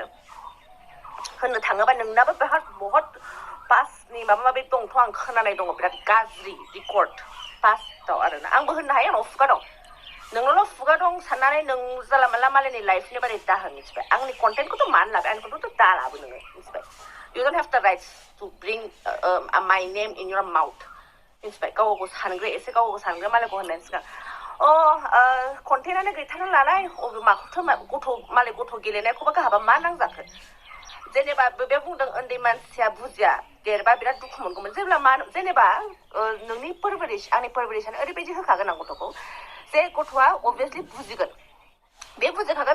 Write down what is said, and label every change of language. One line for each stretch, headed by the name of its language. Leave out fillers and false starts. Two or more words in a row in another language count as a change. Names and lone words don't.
Bodo: होननो थाङोबा नोंनाबो बहुत पासनि माबा माबि दंथ' आं खोनानाय दङ बिराद गाज्रि रेकर्ड पास्टआव आरोना आंबो होननो हायो आंनाव खुगा दं नोंनावल' खुगा दं साननानै नों जाला माला मालायनि लाइफनि बारै दाहोन मिथिबाय आंनि कन्टेन्टखौथ' मानो लाबाय आंनिखौथ' दा लाबो नोङो मिथिबाय
English: you don't have the rights to bring my name in your mouth
Bodo: मिथिबाय गाव गावखौ सानग्रो एसे गाव गावखौ सानग्रो मालायखौ होननायनि सिगां कन्टेन्टआनो गैथारा नालाय माखौथो गथ' मालाय गथ' गेलेनायखौबा गाहाबा मा नांजाखो जेनेबा बे बुंदों उन्दै मानसिया बुजिया देरबा बिराद दुखु मोनगौमोन जेब्ला मा जेनेबा नोंनि आंनि परवरिशानो ओरैबायदि होखागोन आं गथ'खौ जे गथ'आ अभियासलि बुजिगोन बे बुजिखागोन